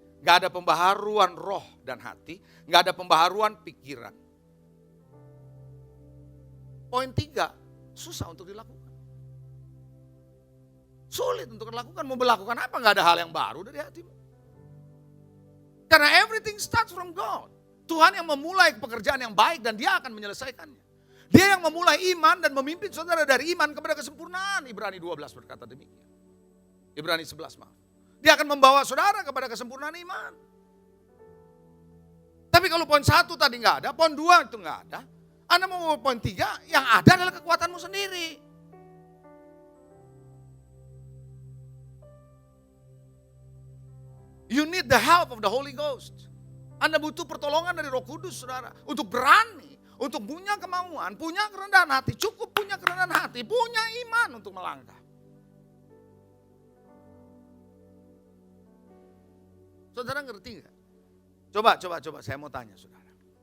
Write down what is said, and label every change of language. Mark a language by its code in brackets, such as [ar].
[id] Nggak ada pembaharuan roh dan hati, nggak ada pembaharuan pikiran. Poin 3, susah untuk dilakukan. Sulit untuk dilakukan, mau melakukan apa, nggak ada hal yang baru dari hatimu. Karena [en] everything starts from God. [id] Tuhan yang memulai pekerjaan yang baik dan dia akan menyelesaikannya. Dia yang memulai iman dan memimpin saudara dari iman kepada kesempurnaan. Ibrani 12 berkata demikian. Ibrani 11 maaf. Dia akan membawa saudara kepada kesempurnaan iman. Tapi kalau poin 1 tadi nggak ada, poin 2 itu nggak ada. Anda mau poin 3, yang ada adalah kekuatanmu sendiri. [en] You need the help of the Holy Ghost. [id] Anda butuh pertolongan dari Roh Kudus, saudara. Untuk berani, untuk punya kemauan, punya kerendahan hati. Cukup punya kerendahan hati, punya iman untuk melangkah. Saudara ngerti gak? Coba, saya mau tanya saudara.